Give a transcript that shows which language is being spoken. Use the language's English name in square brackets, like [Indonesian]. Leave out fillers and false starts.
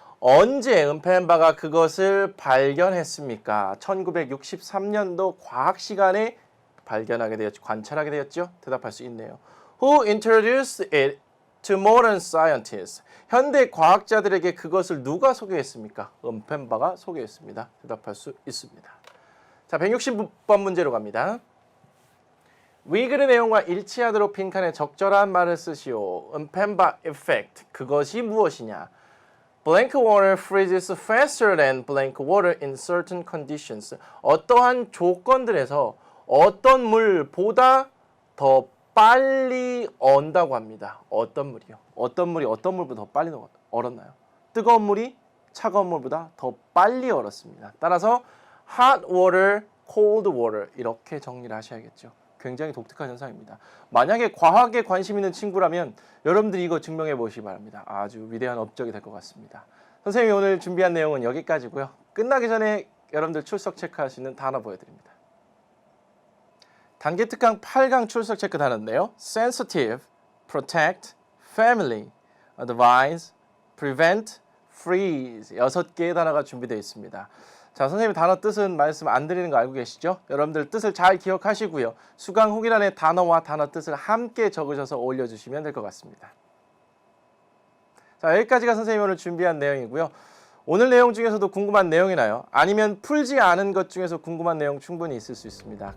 [Korean] 언제 은펜바가 그것을 발견했습니까? 1963년도 과학 시간에 발견하게 되었죠. 관찰하게 되었죠. 대답할 수 있네요. [English] Who introduced it to modern scientists? [Korean] 현대 과학자들에게 그것을 누가 소개했습니까? 은펜바가 소개했습니다. 대답할 수 있습니다. 자, 160번 문제로 갑니다. 위글의 내용과 일치하도록 빈칸에 적절한 말을 쓰시오. 은펜바 effect. 그것이 무엇이냐? [English] Blank water freezes faster than blank water in certain conditions. [Korean] 어떠한 조건들에서 어떤 물보다 더 빨리 얼다고 합니다. 어떤 물이요? 어떤 물이 어떤 물보다 더 빨리 얼었나요? 뜨거운 물이 차가운 물보다 더 빨리 얼었습니다. 따라서 hot water, cold water 이렇게 정리를 하셔야겠죠. 굉장히 독특한 현상입니다. 만약에 과학에 관심 있는 친구라면 여러분들이 이거 증명해 보시기 바랍니다. 아주 위대한 업적이 될 것 같습니다. 선생님이 오늘 준비한 내용은 여기까지고요. 끝나기 전에 여러분들 출석 체크할 수 있는 단어 보여드립니다. 단기 특강 8강 출석 체크 단어인데요. sensitive, protect, family, advise, prevent, freeze 6개의 단어가 준비되어 있습니다. 자, 선생님 단어 뜻은 말씀 안 드리는 거 알고 계시죠? 여러분들 뜻을 잘 기억하시고요. 수강 후기란에 단어와 단어 뜻을 함께 적으셔서 올려주시면 될 것 같습니다. 자, 여기까지가 선생님이 오늘 준비한 내용이고요. 오늘 내용 중에서도 궁금한 내용이 나요? 아니면 풀지 않은 것 중에서 궁금한 내용 충분히 있을 수 있습니다.